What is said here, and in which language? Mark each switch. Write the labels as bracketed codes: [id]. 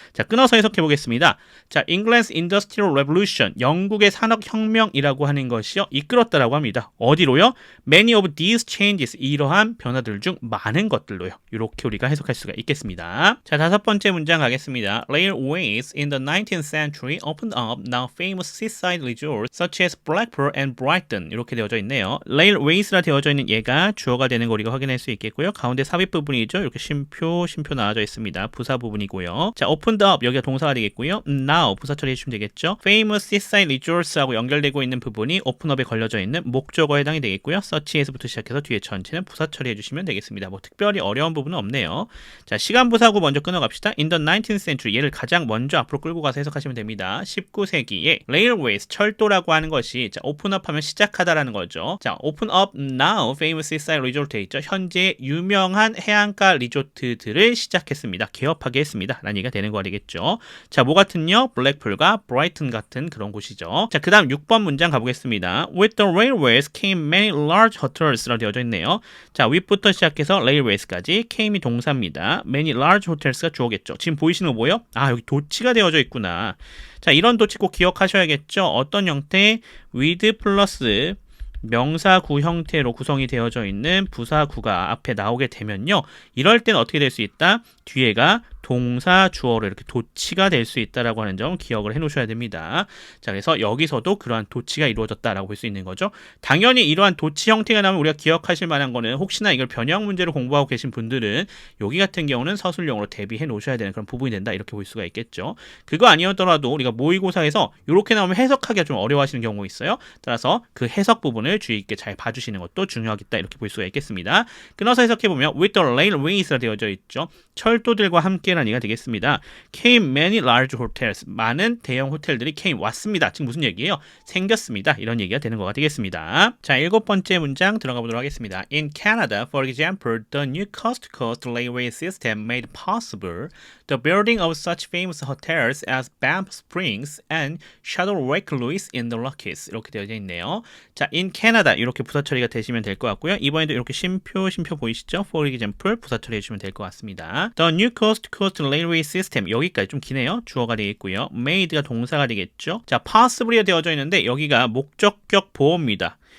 [ko] 자, 끊어서 해석해 보겠습니다. 자, England's Industrial Revolution, 영국의 산업혁명이라고 하는 것이요 이끌었다라고 합니다. 어디로요? [en] Many of these changes, [ko] 이러한 변화들 중 많은 것들로요. 이렇게 우리가 해석할 수가 있겠습니다. 자, 다섯 번째 문장 가겠습니다. [en] Railways in the 19th century opened up now famous seaside resorts such as Blackpool and Brighton [ko] 이렇게 되어져 있네요. Railways라 되어져 있는 얘가 주어가 되는 거 우리가 확인할 수 있겠고요. 가운데 삽입 부분이죠. 이렇게 쉼표 나와져 있습니다. 부사 부분이고요. 자, opened up 여기가 동사가 되겠고요. now 부사 처리해 주시면 되겠죠. famous seaside resorts하고 연결되고 있는 부분이 open up에 걸려져 있는 목적어에 해당이 되겠고요. such에서부터 시작해서 뒤에 전체는 부사 처리해 주시면 되겠습니다. 뭐 특별히 어려운 부분은 없네요. 자, 시간 부사하고 먼저 끊어갑시다. in the 19th century 얘를 가장 먼저 앞으로 끌고 가서 해석하시면 됩니다. 19세기에 railways 철도라고 하는 것이 자, open up 하면 시작하다라는 거죠. 자, open up now famous seaside resort 돼 있죠. 현재 유명한 해안가 리조트들을 시작했습니다. 개업하게 했습니다. 라는 얘기가 되는 거 되겠죠. 자, 뭐 같은요? 블랙풀과 브라이튼 같은 그런 곳이죠. 자, 그 다음 6번 문장 가보겠습니다. [en] With the railways came many large hotels라고 [ko] 되어져 있네요. 자, with부터 시작해서 railways까지 came이 동사입니다. many large hotels가 주어겠죠. 지금 보이시는 거 뭐예요? 아, 여기 도치가 되어져 있구나. 자, 이런 도치 꼭 기억하셔야겠죠. 어떤 형태? with 플러스 명사구 형태로 구성이 되어져 있는 부사구가 앞에 나오게 되면요. 이럴 땐 어떻게 될 수 있다? 뒤에가 동사 주어로 이렇게 도치가 될 수 있다라고 하는 점 기억을 해 놓으셔야 됩니다. 자, 그래서 여기서도 그러한 도치가 이루어졌다라고 볼 수 있는 거죠. 당연히 이러한 도치 형태가 나오면 우리가 기억하실 만한 거는 혹시나 이걸 변형 문제로 공부하고 계신 분들은 여기 같은 경우는 서술용으로 대비해 놓으셔야 되는 그런 부분이 된다 이렇게 볼 수가 있겠죠. 그거 아니었더라도 우리가 모의고사에서 이렇게 나오면 해석하기가 좀 어려워하시는 경우가 있어요. 따라서 그 해석 부분을 주의 있게 잘 봐주시는 것도 중요하겠다 이렇게 볼 수가 있겠습니다. 끊어서 해석해보면 with the railways라 되어져 있죠. 철도들과 함께라는 얘기가 되겠습니다. [en] came many large hotels. [ko] 많은 대형 호텔들이 came 왔습니다. 지금 무슨 얘기예요? 생겼습니다. 이런 얘기가 되는 거가 되겠습니다. 자, 7번째 문장 들어가 보도록 하겠습니다. [en] In Canada, for example, the new coast-to-coast railway system made possible the building of such famous hotels as Banff Springs and Shadow Lake Louise in the Rockies. [ko] 이렇게 되어져 있네요. 자, in Canada 이렇게 부사 처리가 되시면 될 것 같고요. 이번에도 이렇게 쉼표 보이시죠? For example 부사 처리해 주시면 될 것 같습니다. The new coast-to-coast East-Coast Railway System 여기까지 좀 기네요. 주어가 되겠고요. made가 동사가 되겠죠. 자, possibly가 되어져 있는데 여기가 목적격 보어입니다.